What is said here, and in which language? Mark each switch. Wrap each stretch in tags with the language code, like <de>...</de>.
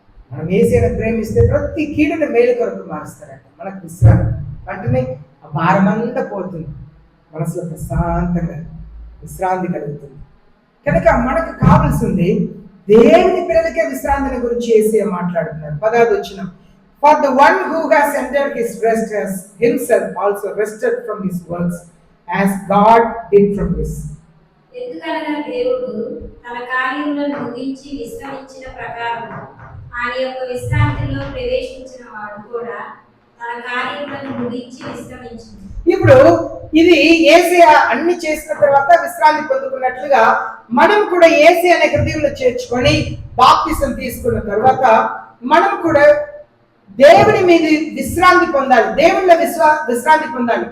<te>మనం ఏసైనా ప్రేమిస్తే ప్రతి కీడుని మేలు కొరకు మారుస్తాడట. మనకు విశ్రాంతి వెంటనే ఆ భారమంతా పోతుంది, మనసులో ప్రశాంతంగా విశ్రాంతి కలుగుతుంది. కనుక మనకు కావాల్సింది దేవుని పిల్లలకే విశ్రాంతిని గురించి యేసయ్య మాట్లాడుతున్నారు. 10వ వచనం,</te> <en>For the one who has entered his rest has himself also rested from his works as God did from his.</en> <te>ఎందుకనగా దేవుడు తన కార్యములను ముగించి విశ్రమించిన ప్రకారం ఆయన యొక్క విశ్రాంతిలో ప్రవేశించిన వాడు కూడా తన కార్యములను ముగించి విశ్రమించింది. ఇప్పుడు ఇది యేసయ్య అన్ని చేసిన తర్వాత విశ్రాంతి పొందుకున్నట్లుగా మనం కూడా యేసయ్య అనే హృదయంలో చేర్చుకొని బాప్తిసం తీసుకున్న తర్వాత మనం కూడా దేవుని మీద విశ్రాంతి పొందాలి, దేవుళ్ళ విశ్రాంతి పొందాలి.</te>